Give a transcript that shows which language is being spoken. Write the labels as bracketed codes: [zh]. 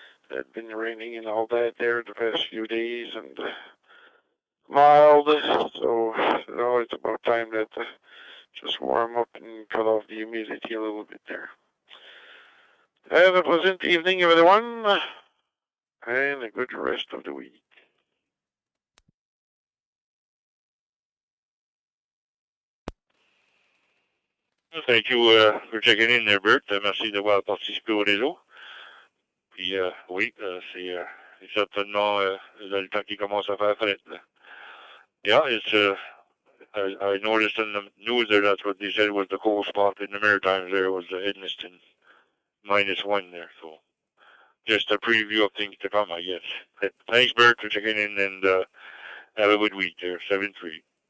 [en] It had been raining and all that there the past few days and mild, so it's about time that just warm up and cut off the humidity a little bit there. Have a pleasant evening, everyone, and a good rest of the week. Thank you for checking in there, Bert. [fr] Merci d'avoir participé au réseau. Puis oui, c'est certainement le temps qui commence à faire fret. [en] Yeah, it's I noticed in the news there that's what they said was the cold spot in the Maritimes there was Edmiston -1 there. So just a preview of things to come, I guess. Thanks, Bert, for checking in and have a good week there, 7-3.